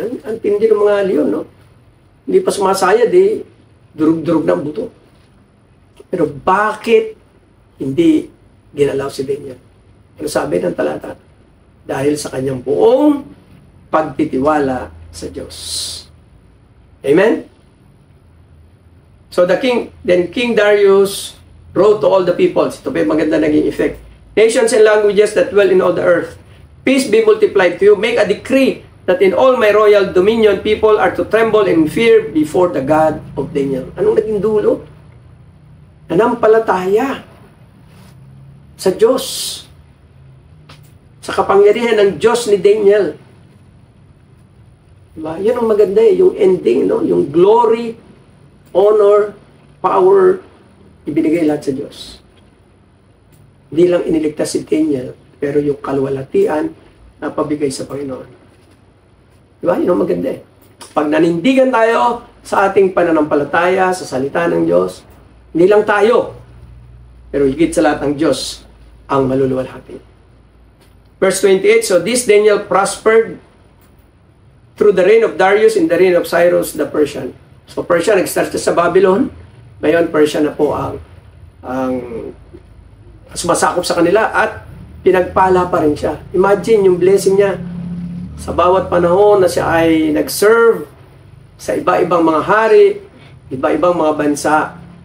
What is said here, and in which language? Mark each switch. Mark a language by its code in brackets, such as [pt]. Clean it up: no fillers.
[tl] Ang tindi ng mga leon, no? Hindi pa sumasayad, durug-durug ng buto. Pero bakit hindi ginalaw si Daniel? Ano sabi ng talata? Dahil sa kanyang buong pagtitiwala sa Diyos. Amen? [en] So then King Darius wrote to all the peoples. [tl] Ito pa yung maganda naging effect. [en] Nations and languages that dwell in all the earth, peace be multiplied to you. Make a decree that in all my royal dominion, people are to tremble in fear before the God of Daniel. [tl] Anong naging dulo? Nanampalataya sa Diyos, sa kapangyarihan ng Diyos ni Daniel. Diba? Yan ang maganda yung ending, no? Yung glory, honor, power, ibinigay lahat sa Diyos. Hindi lang iniligtas si Daniel, pero yung kalwalatian na pabigay sa Panginoon. Diba? Yun ang maganda. Pag nanindigan tayo sa ating pananampalataya, sa salita ng Diyos, hindi lang tayo, pero higit sa lahat ng Diyos ang maluluwalhati. [en] Verse 28, so this Daniel prospered through the reign of Darius in the reign of Cyrus the Persian. [tl] So Persia nag-start sa Babylon, ngayon Persia na po ang sumasakop sa kanila at pinagpala pa rin siya. Imagine yung blessing niya sa bawat panahon na siya ay nag-serve sa iba-ibang mga hari, iba-ibang mga bansa.